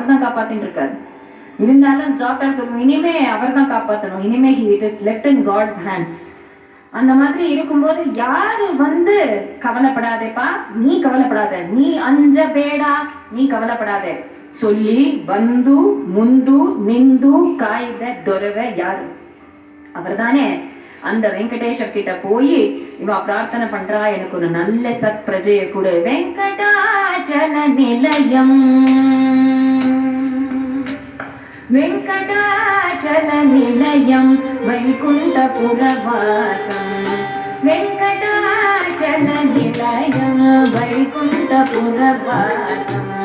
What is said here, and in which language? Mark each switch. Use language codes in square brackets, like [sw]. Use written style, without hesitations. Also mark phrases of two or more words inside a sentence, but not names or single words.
[ta] காப்பாத்தின்னு இருக்காரு. இருந்தாலும் டாக்டர் சொல்லுவோம், இனிமே அவர் தான் காப்பாற்றணும், இனிமே [en] it is left in God's hands. [ta] அந்த மாதிரி இருக்கும்போது யாரு கவலைப்படாதேப்பா, நீ கவலைப்படாத, நீ [kn] ಅಂಜ ಬೇಡ, [ta] நீ கவலைப்படாதே சொல்லி [kn] ಬಂದು ಮುಂದು ನಿಂದು ಕಾಯ್ದ ದೊರವೆ ಯಾರು? [ta] அவர் தானே. அந்த வெங்கடேஷர் கிட்ட போய் இவ பிரார்த்தனை பண்றா, எனக்கு ஒரு நல்ல சத் பிரஜையை கொடு. வெங்கடாச்சல நிலையம், வெங்கடாச்சல நிலையம் வைகுண்டபுரவாசம், வெங்கடாச்சல நிலையம் வைகுண்டபுரவாசம்,